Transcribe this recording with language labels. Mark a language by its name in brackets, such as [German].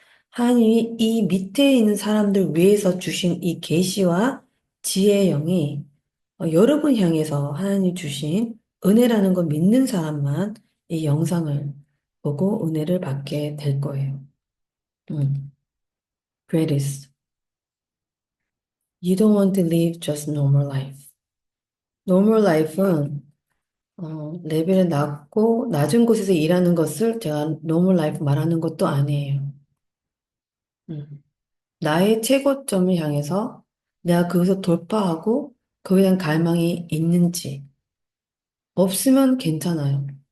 [Korean] 하나님이 이 밑에 있는 사람들 위해서 주신 이 계시와 지혜의 영이 여러분 향해서 하나님 주신 은혜라는 걸 믿는 사람만 이 영상을 보고 은혜를 받게 될 거예요. [English] Greatest. You don't want to live just normal life. [Korean] Normal life은 레벨이 낮고 낮은 곳에서 일하는 것을 제가 normal life 말하는 것도 아니에요. 음. 나의 최고점을 향해서 내가 그것을 돌파하고 거기에 대한 갈망이 있는지 없으면 괜찮아요.